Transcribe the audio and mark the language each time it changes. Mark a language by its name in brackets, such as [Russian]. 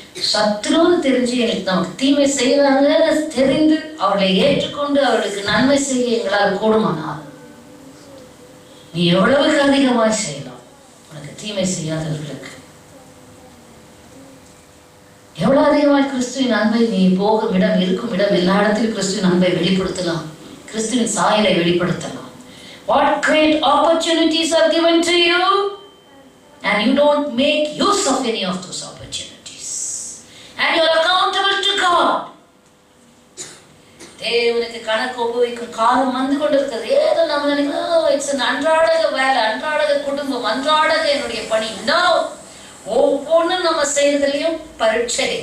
[Tamil] சத்ருன்னு தெரிஞ்சு நமக்கு தீமை செய்யறாங்க தெரிந்து அவர்களை ஏற்றுக்கொண்டு அவர்களுக்கு நன்மை செய்ய எங்களால் கூடுமானால் நீ எவ்வளவுக்கு அதிகமாய் செய்யலாம். உனக்கு தீமை செய்யாதவர்களுக்கு எவ்வளவு அதிகமாய் கிறிஸ்துவின் அன்பை நீ போகும் இடம், இருக்கும் இடம், எல்லா இடத்திலும் கிறிஸ்துவின் அன்பை வெளிப்படுத்தலாம், கிறிஸ்துவின் சாயலை வெளிப்படுத்தலாம். [English] What great opportunities are given to you and you don't make use of any of those opportunities and you are accountable to God. [Tamil] தேவனுக்கு கணக்கு உபயோகிக்கும் காலம் வந்து கொண்டிருக்கிறது. ஏதோ நம்ம நினைக்கிறோம், இட்ஸ் அன்றாடக வேலை, அன்றாடக குடும்பம், அன்றாடக என்னுடைய பணி. நோ, ஒவ்வொன்றும் நம்ம செய்யறதுலையும் பரீட்சை.